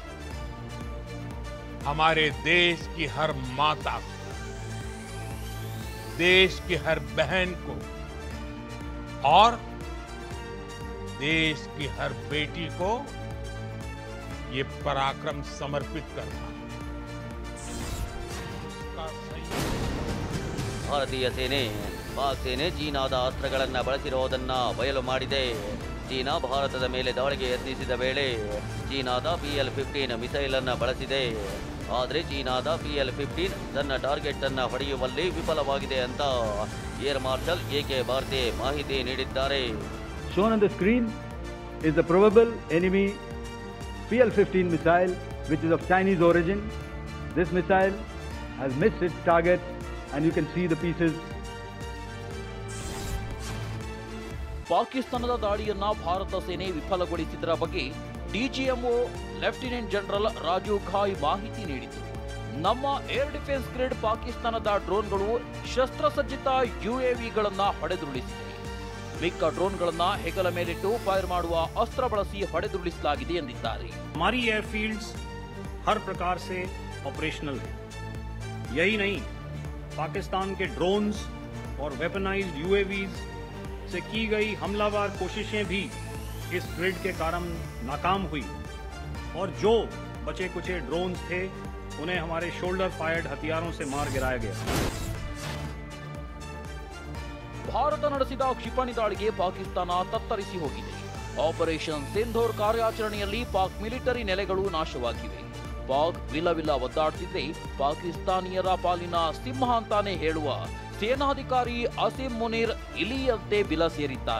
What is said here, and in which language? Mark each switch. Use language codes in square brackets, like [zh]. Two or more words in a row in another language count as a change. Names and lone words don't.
[hi] हमारे देश की हर माता को, देश की हर बहन को और देश की हर बेटी को ये पराक्रम समर्पित करता हूं। का सही [kn] ಭಾರತೀಯ ಸೇನೆ ಪಾಕ್ ಸೇನೆ ಚೀನಾದ ಅಸ್ತ್ರಗಳನ್ನು ಬಳಸಿರುವುದನ್ನು ಬಯಲು ಮಾಡಿದೆ. ಚೀನಾ ಭಾರತದ ಮೇಲೆ ದಾಳಿಗೆ ಯತ್ನಿಸಿದ ವೇಳೆ ಚೀನಾದ PL-15 ಮಿಸೈಲ್ ಅನ್ನು ಬಳಸಿದೆ. ಆದರೆ ಚೀನಾದ PL-15 ತನ್ನ ಟಾರ್ಗೆಟ್ ಅನ್ನು ಹೊಡೆಯುವಲ್ಲಿ ವಿಫಲವಾಗಿದೆ ಅಂತ [en] Air Marshal [kn] AK ಬಾರ್ತೆ ಮಾಹಿತಿ ನೀಡಿದ್ದಾರೆ. [en] Shown on the screen is the probable enemy PL-15 missile, which is of Chinese origin. This missile has missed its target, and you can see the pieces. [kn] ಪಾಕಿಸ್ತಾನದ ದಾಳಿಯನ್ನ ಭಾರತ ಸೇನೆ ವಿಫಲಗೊಳಿಸಿದರ ಬಗ್ಗೆ DGMO [en] Lieutenant General [kn] ರಾಜೀವ್ ಖಾಯ್ ಮಾಹಿತಿ ನೀಡಿತು. ನಮ್ಮ [en] air defense grid [kn] ಪಾಕಿಸ್ತಾನದ ಡ್ರೋನ್ಗಳು ಶಸ್ತ್ರಸಜ್ಜಿತ UAVಗಳನ್ನ ಹೊಡೆದುರುಳಿಸಿದೆ. ಮಿಕ್ಕ ಡ್ರೋನ್ಗಳನ್ನ ಹೆಗಲ ಮೇಲಿಟ್ಟು ಫೈರ್ ಮಾಡುವ ಅಸ್ತ್ರ ಬಳಸಿ ಹೊಡೆದುರುಳಿಸಲಾಗಿದೆ ಎಂದಿದ್ದಾರೆ. [hi] हमारी एयरफील्ड्स हर प्रकार से ऑपरेशनल है. यही नहीं, पाकिस्तान के ड्रोन्स और [en] weaponized UAVs [hi] से की गई हमलावर कोशिशें भी इस ग्रिड के कारण नाकाम हुई और जो बचे कुचे ड्रोन्स थे उन्हें हमारे [en] shoulder fired [hi] हथियारों से मार गिराया गया. [kn] ಭಾರತ ನಡೆಸಿದ ಕ್ಷಿಪಣಿ ದಾಳಿಗೆ ಪಾಕಿಸ್ತಾನ ತತ್ತರಿಸಿ ಹೋಗಿದೆ. ಆಪರೇಷನ್ ಸಿಂಧೂರ್ ಕಾರ್ಯಾಚರಣೆಯಲ್ಲಿ ಪಾಕ್ ಮಿಲಿಟರಿ ನೆಲೆಗಳು ನಾಶವಾಗಿವೆ. ಪಾಕ್ ವಿಲವಿಲ ಒದ್ದಾಡ್ತಿದ್ರೆ ಪಾಕಿಸ್ತಾನಿಯರ ಪಾಲಿನ ಸಿಂಹ ಅಂತಾನೆ ಹೇಳುವ ಸೇನಾಧಿಕಾರಿ ಅಸೀಂ ಮುನೀರ್ ಇಲಿಯಂತೆ ಬಿಲ ಸೇರಿದ್ದಾರೆ.